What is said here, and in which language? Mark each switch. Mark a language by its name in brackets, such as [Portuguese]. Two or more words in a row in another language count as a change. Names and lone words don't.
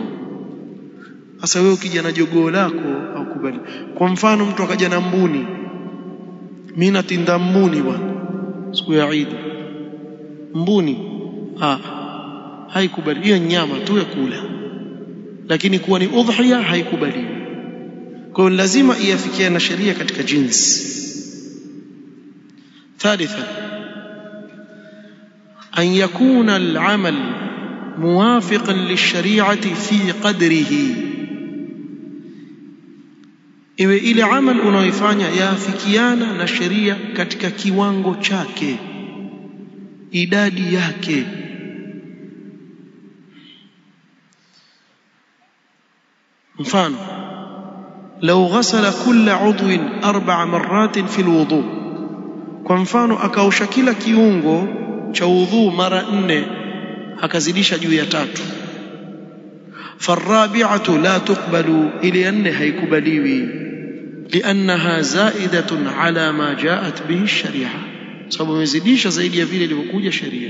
[Swahili] Sasa wewe ukija na jogoo lako au kubali, kwa mfano mtu akaja na mbuni, mimi natinda mbuni bwana siku ya Eid, mbuni haikubali, hiyo nyama tu ya kula, lakini kuwa ni udhiya haikubali. kwa hiyo lazima iafikiane na sheria katika jinsi. [Arabic] ثالثا أن يكون العمل موافقا للشريعة في قدره، [Swahili] iwe ile amal unaoifanya yaafikiana na sheria katika kiwango chake, idadi yake. [Arabic] mfano لو غسل كل عضو 4 مرات في الوضوء، [Swahili] kwa mfano akaosha kila kiungo cha udhu mara 4, akazidisha juu ya 3, [Arabic] فالرابعة لا تقبل, [Swahili] ile 4 haikubaliwi, [Arabic] لأنها زائدة على ما جاءت به الشريعة, [Swahili] sababu imezidisha zaidi ya vile ilivyokuja sheria.